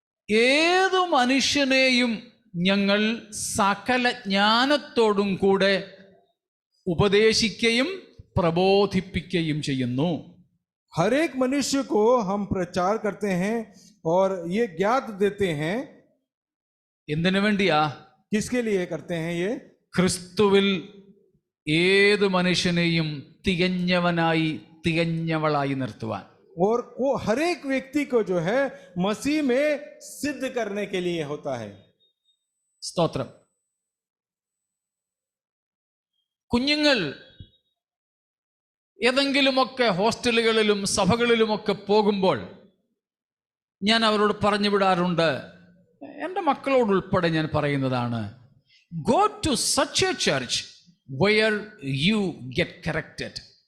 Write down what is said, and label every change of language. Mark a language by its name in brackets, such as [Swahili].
[Malayalam] ഏതു മനുഷ്യനെയും ഞങ്ങൾ സകല ജ്ഞാനത്തോടും കൂടെ ഉപദേശിക്കുകയും പ്രബോധിപ്പിക്കുകയും ചെയ്യുന്നു. [Hindi] हर एक मनुष्य को हम प्रचार करते हैं और ये ज्ञात देते हैं. [Malayalam] എന്തിനു വേണ്ടിയാ? [Hindi] किसके लिए करते हैं ये? [Malayalam] ക്രിസ്തുവിൽ ഏതു മനുഷ്യനെയും തികഞ്ഞവനായി തികഞ്ഞവളായി നിർത്തുവാൻ. [Hindi] और वो हर एक व्यक्ति को जो है मसीह में सिद्ध करने के लिए होता है. [Malayalam] സ്തോത്രം. കുഞ്ഞുങ്ങൾ ഏതെങ്കിലുമൊക്കെ ഹോസ്റ്റലുകളിലും സഭകളിലുമൊക്കെ പോകുമ്പോൾ ഞാൻ അവരോട് പറഞ്ഞു വിടാറുണ്ട്, എൻ്റെ മക്കളോടുൾപ്പെടെ ഞാൻ പറയുന്നതാണ്, [English] Go to such a church where you get corrected.